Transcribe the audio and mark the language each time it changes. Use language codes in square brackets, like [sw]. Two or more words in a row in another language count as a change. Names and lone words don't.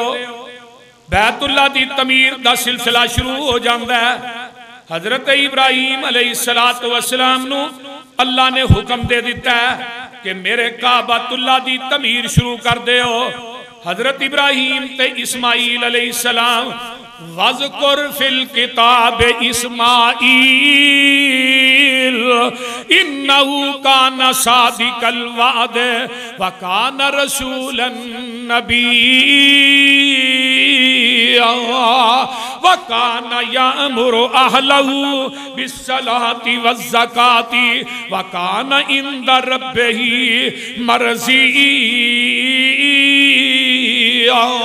[pa] بیت اللہ دی تعمیر دا سلسلہ شروع ہو جاتا ہے. حضرت ابراہیم [ar] عليه الصلاة والسلام [pa] نوں اللہ نے حکم دے دتا ہے کہ میرے کعبۃ اللہ دی تعمیر شروع کر دیو. حضرت ابراہیم تے اسماعیل علیہ السلام [ar] واذكر في الكتاب إسماعيل إنه كان صادق الوعد وكان رسولا نبيا وكان يأمر أهله بالصلاة والزكاة وكان عند ربه مرضيا.